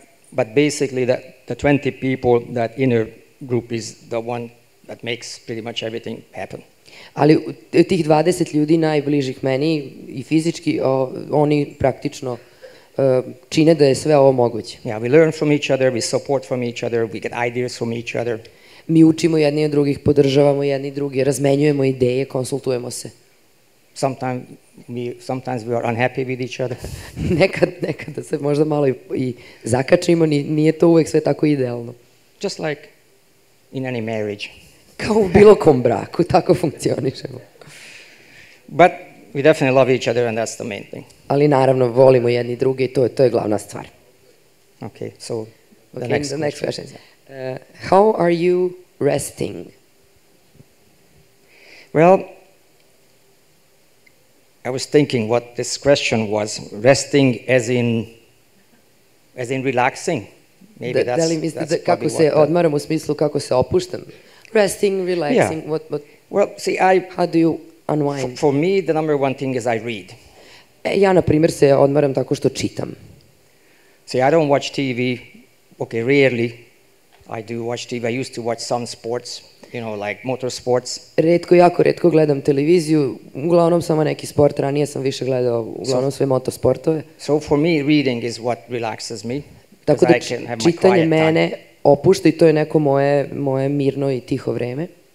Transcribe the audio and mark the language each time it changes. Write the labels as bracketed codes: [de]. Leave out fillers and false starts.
[en] But basically the 20 people, that inner group is the one that makes pretty much everything happen. [sr] Ali tih 20 ljudi najbližih meni i fizički, oni praktično čine da je sve ovo moguće. [en] Yeah, we learn from each other, we support from each other, we get ideas from each other. [sr] Mi učimo jedni od drugih, podržavamo jedni drugi, razmenjujemo ideje, konsultujemo se. [en] Sometimes we are unhappy with each other. [sr] Nekada se možda malo i zakačimo, nije to uvek sve tako idealno. [en] Just like in any marriage. [sr] Kao u bilo kom braku, tako funkcionišemo. [en] But we definitely love each other and that's the main thing. [sr] Ali naravno volimo jedni druge i to je glavna stvar. [en] Okay, so the next question. How are you resting? Well, I was thinking what this question was. Resting as in relaxing. Maybe that's [sr] da li mislite kako se odmaram u smislu kako se opuštam? [en] Resting, relaxing, yeah. what? Well, see, how do you unwind? For me, the number one thing is I read. [sr] Ja, na primjer, se odmaram tako što čitam. [en] See, I don't watch TV. Okay, rarely. I do watch TV. I used to watch some sports, like motorsports. [sr] Jako retko gledam televiziju, uglavnom samo neki sport, ranije sam više gledao uglavnom sve motosportove. [en] So for me, reading is what relaxes me. [sr] Tako da čitanje mene opušta i to je neko moje mirno i tiho vreme.